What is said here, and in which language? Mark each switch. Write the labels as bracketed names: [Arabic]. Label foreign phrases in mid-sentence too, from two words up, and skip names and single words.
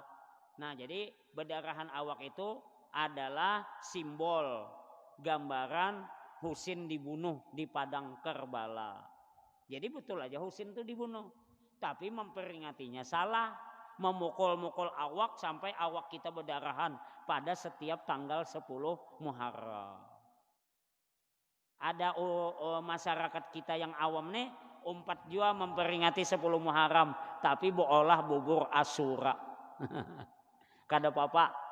[Banjar] Nah jadi berdarahan awak itu adalah simbol gambaran Husin dibunuh di padang Karbala. [Indonesian] Jadi betul aja Husin itu dibunuh. Tapi memperingatinya salah. Memukul-mukul awak sampai awak kita berdarahan pada setiap tanggal 10 Muharram. [Banjar] Ada masyarakat kita yang awam nih, umpat jua memperingati 10 Muharram, tapi olah bubur Asyura. Kada apa-apa.